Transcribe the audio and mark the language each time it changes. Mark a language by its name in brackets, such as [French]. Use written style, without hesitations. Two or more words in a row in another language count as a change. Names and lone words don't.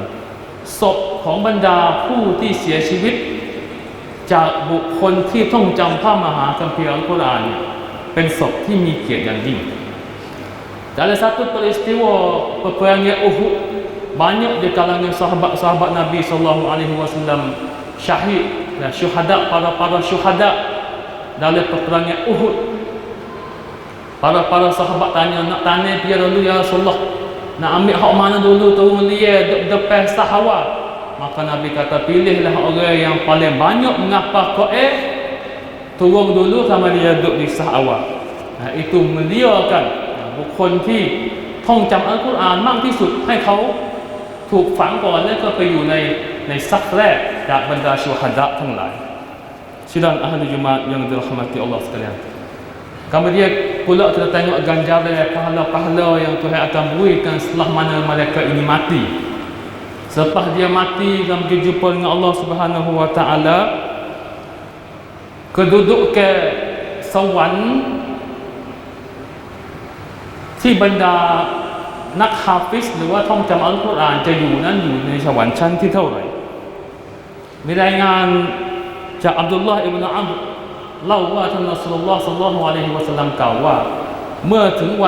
[Thai] ศพของบรรดาผู้ที่เสียชีวิตจากบุคคลที่ท่องจำพระมหาคัมภีร์อัลกุรอานเป็นศพที่มีเกียรติอย่างยิ่ง [Malay] Dalam satu peristiwa peperangan Uhud, banyak di kalangan sahabat-sahabat Nabi sallallahu alaihi wasallam syahid dan syuhada, para syuhada dalam peperangan Uhud. Para sahabat tanya, nak tanya dia dulu [Arabic] يا رسول الله, [Malay] nak ambil hak mana dulu tu mulia depan sahabat. Maka Nabi kata, pilihlah orang yang paling banyak menghafal Quran, turun dulu sama dia duduk di saf awal. Itu muliakan [Thai] บุคคลที่ท่องจำอัลกุรอานมากที่สุดให้เขาถูกฝังก่อนแล้วก็ไปอยู่ในซัฟแรกจากบรรดาชูฮะดะทั้งหลาย [Malay] Sidang ahli Jumaat yang dirahmati Allah sekalian. Kemudian pula kita tengok ganjaran pahala-pahala yang Tuhan akan berikan setelah mana malaikat ini mati. Selepas dia mati dan berjumpa dengan Allah Subhanahu wa taala, kedudukan [Thai] สวรรค์ที่บรรดานักฮาฟิซหรือว่าท่องจำอัลกุรอานจะอยู่นั้นอยู่ในสวรรค์ ชั้นที่เท่าไหร่ มีรายงานจากอับดุลลอฮ์อิบนุอัมรเล่าว่าท่านรอซูลุลลอฮ์ศ็อลลัลลอฮุอะลัยฮิวะซัลลัมกล่าวว่าเมื่อถึงวัน